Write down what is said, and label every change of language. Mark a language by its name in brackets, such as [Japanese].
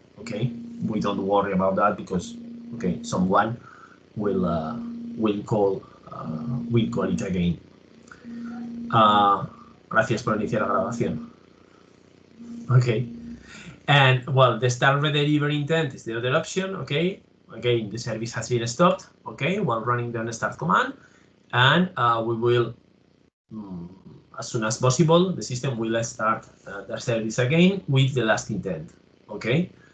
[English] Okay, we don't worry about that because okay, someone will call it again. [Spanish] Gracias por iniciar la grabación. [English] Okay, and well, the start redelivery intent is the other option. Okay, again, the service has been stopped. Okay, while running the start command, and we will. As soon as possible, the system will start the service again with the last intent. Okay.